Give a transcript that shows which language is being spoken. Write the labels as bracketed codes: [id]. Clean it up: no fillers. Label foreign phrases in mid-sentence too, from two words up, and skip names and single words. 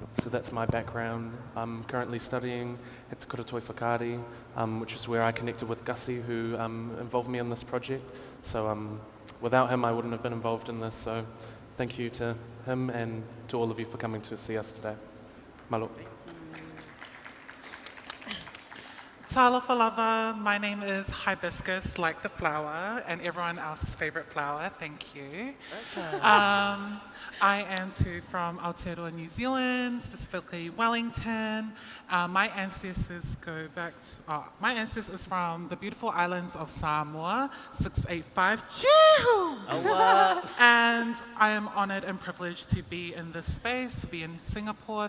[en] So that's my background. I'm currently studying at Te Kuratoi Whakaari, which is where I connected with Gussie, who involved me in this project. So without him, I wouldn't have been involved in this. So thank you to him and to all of you for coming to see us today. Malo. [sm] Talofa lava, [en] my name is Hibiscus, like the flower, and everyone else's favorite flower, thank you. I am too from Aotearoa, New Zealand, specifically Wellington. My ancestors go back to, my ancestors from the beautiful islands of Samoa, 685, and I am honored and privileged to be in this space, to be in Singapore.